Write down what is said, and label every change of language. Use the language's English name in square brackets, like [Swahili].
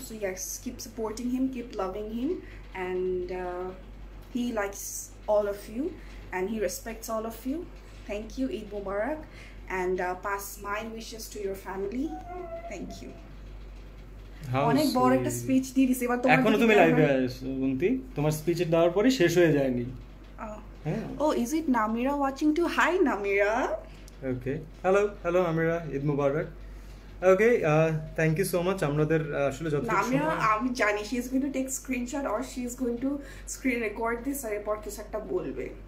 [English] So yes, keep supporting him, keep loving him, and he likes all of you and he respects all of you. Thank you. Eid Mubarak, and pass my wishes to your family. Thank you. [Bangla] অনেক বড় একটা speech দিয়ে দিছি, এবার তোমার এখনো তুমি লাইভে আছো বন্তি, তোমার স্পিচ দেওয়ার পরে শেষ হয়ে যায়নি। [English] Oh, is it Namira watching too? Hi Namira. Okay, hello Namira, Eid Mubarak. Okay, thank you so much. [Bangla] আমাদের আসলে যতটুকু [English] Namira, [Bangla] আমি জানি [English] she is going to take screenshot or she is going to screen record this [Bangla] আর এরপর কিছু একটা বলবে।